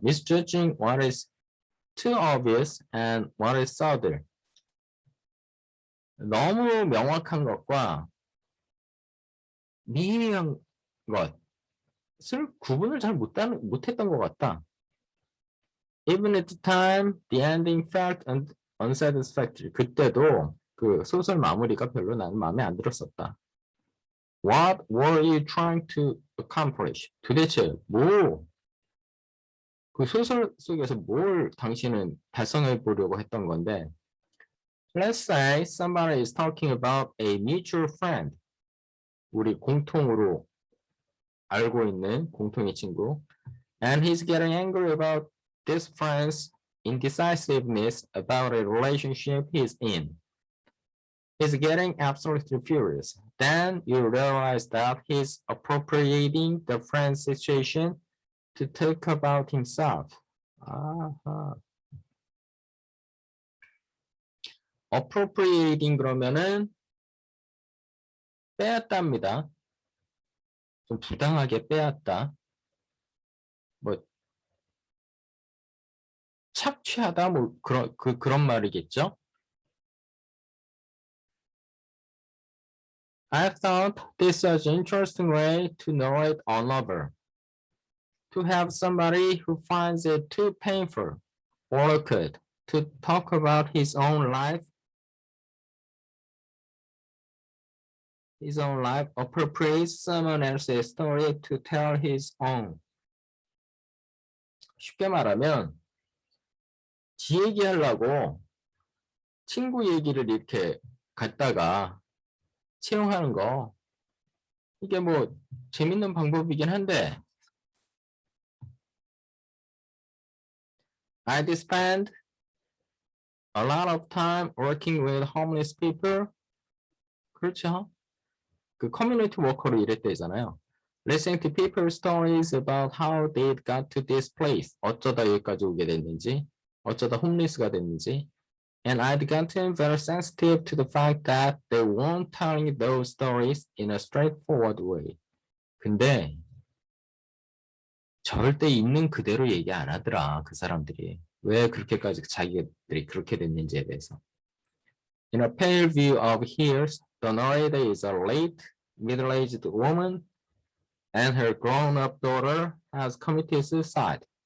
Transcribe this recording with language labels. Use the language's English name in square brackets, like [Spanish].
[English] Misjudging what is too obvious and what is subtle. [Korean] 너무 명확한 것과 미미한 것을 구분을 잘 못했던 것 같다. [English] Even at the time, the ending felt unsatisfactory. [Korean] 그때도 그 소설 마무리가 별로 나는 마음에 안 들었었다. [English] What were you trying to accomplish? [Korean] 도대체 그 소설 속에서 뭘 당신은 달성해 보려고 했던 건데 [English] Let's say somebody is talking about a mutual friend. [Korean] 우리 공통으로 알고 있는 공통의 친구. [English] And he's getting angry about this friend's indecisiveness about a relationship he's in. He's getting absolutely furious. Then you realize that he's appropriating the friend's situation to talk about himself. [Korean] 아하. appropriating 그러면은 빼앗답니다. 좀 부당하게 빼앗다. 뭐 착취하다 뭐 그런 말이겠죠. [English] I thought this was an interesting way to narrate a novel. To have somebody who finds it too painful or awkward to talk about his own life appropriates someone else's story to tell his own. [Korean] 쉽게 말하면 지 얘기하려고 친구 얘기를 이렇게 갖다가 채용하는 거 이게 뭐 재밌는 방법이긴 한데 [English] I spend a lot of time working with homeless people. [Korean] 그렇죠. 그 커뮤니티 워커로 일할 때잖아요. [English] Listening to people's stories about how they got to this place. [Korean] 어쩌다 여기까지 오게 됐는지, 어쩌다 홈리스가 됐는지. [English] And I'd gotten very sensitive to the fact that they weren't telling those stories in a straightforward way. [Korean] 근데 절대 있는 그대로 얘기 안 하더라, 그 사람들이. 왜 그렇게까지 자기들이 그렇게 됐는지에 대해서. [English] In a pale view of hers, the narrator is a late, middle-aged woman, and her grown-up daughter has committed suicide.